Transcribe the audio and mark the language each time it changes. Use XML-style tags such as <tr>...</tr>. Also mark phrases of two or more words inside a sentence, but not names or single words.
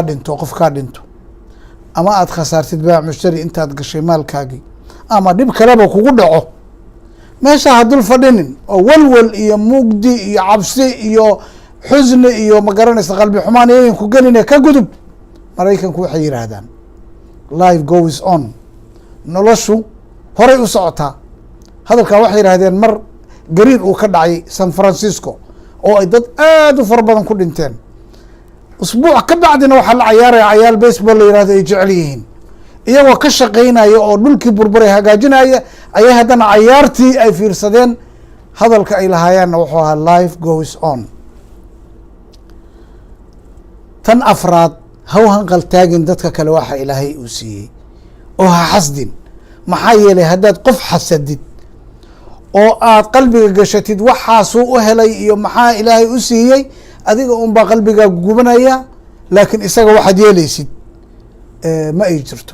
<so>dhinto qof kaa dhinto ama aad khasaartid baac mushtari intaad gashay maalkaagii ama dhib kaleba kugu dhaco meesha ha dul fadhinin oo welwel iyo mugdi iyo cabsi iyo xusni iyo magaranaysa qalbi xumaan iyagan ku geline ka gudub maraykanku waxay yidhaahdaan</so> <en>life goes on</en> <so>noloshu horay u socotaa hadalkaa waxay yidhahdeen mar gariir uu ka dhacay San Francisco oo ay dad aad u fara badan ku dhinteen. usbuuc ka bacdina waxaa la cayaaraya cayaal baseball la yihahdo ay jecel yihiin, iyagoo ka shaqaynaya oo dhulkii burburay hagaajinaya ayay haddana cayaartii ay fiirsadeen. hadalka ay lahaayaanna wuxuu ahaa</so> <en>life goes on.</en> <so>tan afraad, ha u hanqal taagin dadka kale waxa ilaahay uu siiyey oo ha xasdin. maxaa yeelay haddaad qof xasadid oo aad qalbiga gashatid waxaasuu u helay iyo maxaa ilaahay u siiyey, adiga unbaa qalbigaa gubanaya, laakiin isaga waxaad yeelaysid ma ay jirto.</so>